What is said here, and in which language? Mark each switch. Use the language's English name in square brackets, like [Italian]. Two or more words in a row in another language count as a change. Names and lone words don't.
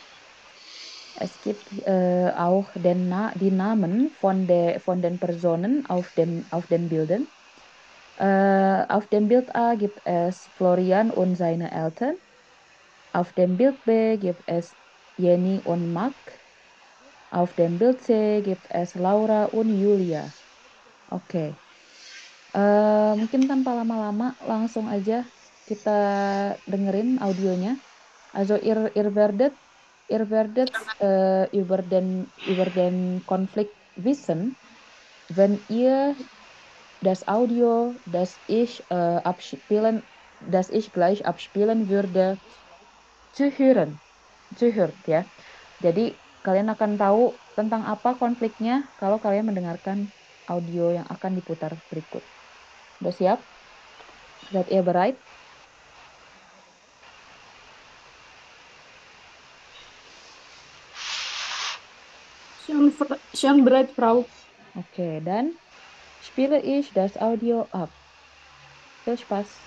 [German] Es gibt auch die Namen von den Personen auf den Bildern. Auf dem Bild A gibt es Florian und seine Eltern. Auf dem Bild B gibt es Jenny und Mark. Auf dem Bild C gibt es Laura und Julia. [Indonesian] Oke. Mungkin tanpa lama-lama langsung aja kita dengerin audionya. [German] Also ihr werdet über den Konflikt wissen, wenn ihr das Audio, das ich gleich abspielen würde, zuhört ya. [Indonesian] Jadi kalian akan tahu tentang apa konfliknya kalau kalian mendengarkan audio yang akan diputar berikut. Udah siap? [German] Seid ihr bereit? Schon bereit, Frau. Okay, dann spiele ich das Audio ab. Viel Spaß.